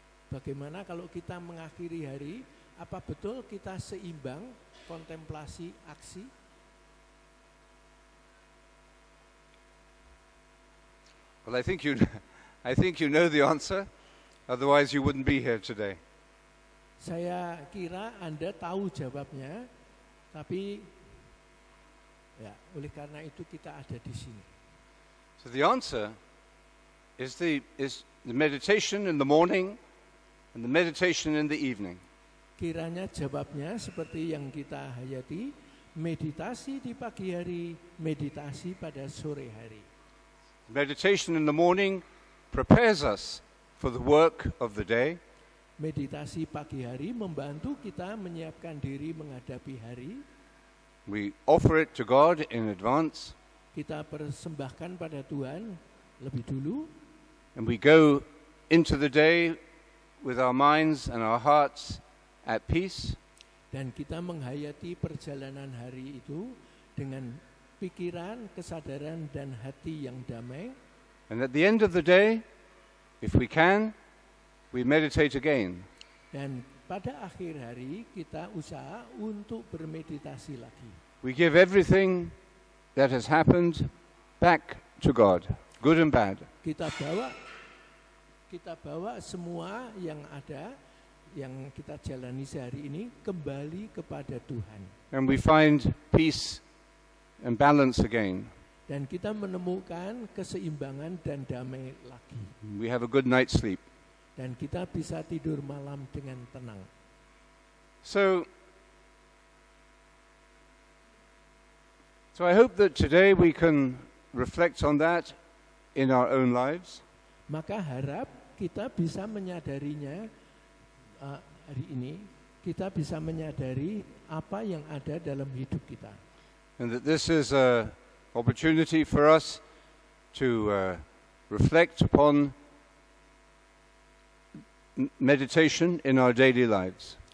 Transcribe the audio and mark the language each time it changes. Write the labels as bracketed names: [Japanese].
[Indonesian] Bagaimana kalau kita mengakhiri hari, apa betul kita seimbang kontemplasi aksi? [English] Well, I think you know the answer. Otherwise, you wouldn't be here today. [Indonesian] Saya kira Anda tahu jawabnya, tapi ya, oleh karena itu kita ada di sini. [English] So the answer is the meditation in the morning and the meditation in the evening. [Indonesian] Kiranya jawabnya seperti yang kita hayati, meditasi di pagi hari, meditasi pada sore hari. [English] Meditation in the morning prepares us for the work of the day. [Indonesian] Meditasi pagi hari membantu kita menyiapkan diri menghadapi hari. [English] We offer it to God in advance, [Indonesian] Kita persembahkan pada Tuhan lebih dulu, [English] and we go into the day with our minds and our hearts at peace. [Indonesian] dan kita menghayati perjalanan hari itu dengan pikiran, kesadaran, dan hati yang damai. [English] And at the end of the day, if we can, we meditate again. [Indonesian] Dan pada akhir hari kita usaha untuk bermeditasi lagi. [English] We give everything that has happened back to God, good and bad. [Indonesian] Kita bawa semua yang ada, yang kita jalani sehari ini kembali kepada Tuhan. [English] And we find peace and balance again. [Indonesian] Dan kita menemukan keseimbangan dan damai lagi. [English] We have a good night's sleep. [Indonesian] Dan kita bisa tidur malam dengan tenang. [English] So I hope that today we can reflect on that in our own lives. [Indonesian] Maka harap kita bisa menyadarinya hari ini, kita bisa menyadari apa yang ada dalam hidup kita. [English] And that this is an opportunity for us to reflect upon meditation in our daily lives.